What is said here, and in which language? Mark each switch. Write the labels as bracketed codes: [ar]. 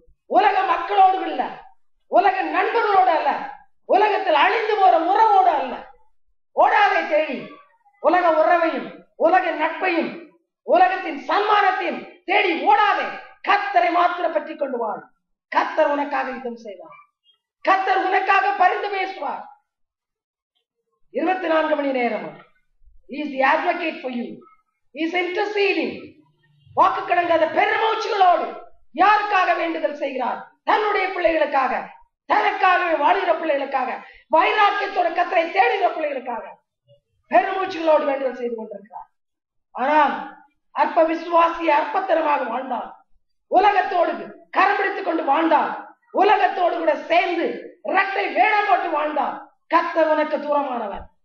[ta] உலக மக்களோடு இல்ல, உலக நண்பர்களோடு அல்ல, உலகத்தில் அழிந்து போற உறவோடு அல்ல. ஓடாதை தேடி உலக உறவையும் உலக நட்பையும் உலகத்தின் சன்மானத்தையும் தேடி ஓடாதே. கர்த்தரை மாத்திரம் பற்றி கொண்டு வாழ். கர்த்தர் உனக்காக யுத்தம் செய்வார், கர்த்தர் உனக்காக பரிந்து பேசுவார். 24 மணி நேரம் [en] He is the advocate for you. He is interceding. [ta] வாக்கு கடங்காத பெருமூச்சுகளோடு யாருக்காக வேண்டுதல் செய்கிறார்? தன்னுடைய பிள்ளைகளுக்காக, தனக்காகவே வாழ்கிற பிள்ளைகளுக்காக, வைராக்கியத்தோட கர்த்தரை தேடுகிற பிள்ளைகளுக்காக பெருமூச்சுகளோடு வேண்டுதல் செய்து கொண்டிருக்கிறார். ஆனால் அற்ப விசுவாசிய அற்பத்தனமாக வாழ்ந்தால், உலகத்தோடு கரம் பிடித்துக் கொண்டு வாழ்ந்தால், உலகத்தோடு கூட சேர்ந்து இரட்டை வேடம் போட்டு வாழ்ந்தால் கர்த்தர் உனக்கு தூரமானவர்.